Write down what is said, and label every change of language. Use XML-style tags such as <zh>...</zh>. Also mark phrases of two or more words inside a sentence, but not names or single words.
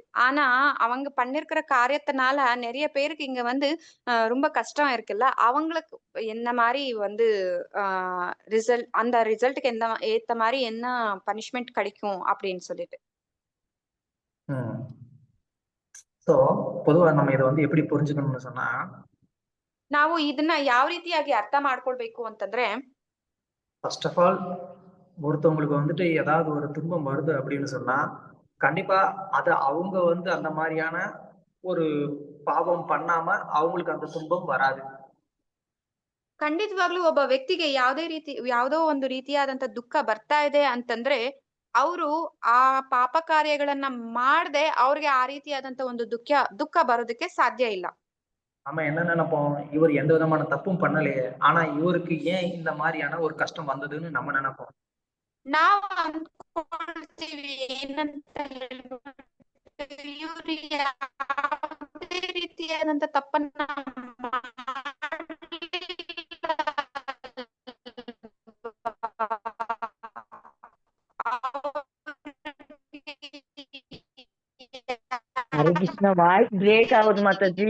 <ta>ஆனா அவங்க பண்ணிருக்கிற காரியத்தினால நிறைய பேருக்கு இங்க வந்து ரொம்ப கஷ்டம் இருக்குல்ல. அவங்களுக்கு என்ன மாதிரி வந்து அந்த ரிசல்ட்டுக்கு ஏத்த மாதிரி என்ன பனிஷ்மெண்ட் கிடைக்கும் அப்படின்னு சொல்லிட்டு. சோ பொதுவா நம்ம இதை வந்து எப்படி புரிஞ்சுக்கணும்னு சொன்னா,</ta> <kn>ನಾವು ಇದನ್ನ ಯಾವ ರೀತಿಯಾಗಿ ಅರ್ಥ ಮಾಡ್ಕೊಳ್ಬೇಕು ಅಂತಂದ್ರೆ,</kn> <en>first of all</en> <ta>ஒருத்தவங்களுக்கு வந்துட்டு ஏதாவது ஒரு துன்பம் வருது அப்படின்னு சொன்னா, கண்டிப்பா அது அவங்க வந்து அந்த மாதிரியான ஒரு பாவம் பண்ணாம அவங்களுக்கு அந்த துன்பம் வராது.</ta> <kn>ಖಂಡಿತವಾಗ್ಲೂ ಒಬ್ಬ ವ್ಯಕ್ತಿಗೆ ಯಾವುದೋ ಒಂದು ರೀತಿಯಾದಂತ ದುಃಖ ಬರ್ತಾ ಇದೆ ಅಂತಂದ್ರೆ, ಅವರು ಆ ಪಾಪ ಕಾರ್ಯಗಳನ್ನ ಮಾಡದೆ ಅವ್ರಿಗೆ ಆ ರೀತಿಯಾದಂತ ಒಂದು ದುಃಖ ಬರೋದಕ್ಕೆ ಸಾಧ್ಯ ಇಲ್ಲ.</kn> <ta>நம்ம என்ன நினைப்போம், இவர் எந்த விதமான தப்பும் பண்ணலையே, ஆனா இவருக்கு ஏன் இந்த மாதிரியான ஒரு கஷ்டம் வந்ததுன்னு நம்ம நினைப்போம்.</ta> <kn>ನಾವು ಅನ್ಕೊಳ್ತೀವಿ ಏನಂತ ಹೇಳ್ಬಿಟ್ಟು, ಇವ್ರು ಯಾವುದೇ ರೀತಿಯಾದಂತ ತಪ್ಪನ್ನ ಹರೇ ಕೃಷ್ಣ,</kn> <en>voice break</en> <kn>ಆಗೋದು ಮಾತಾಜಿ.</kn>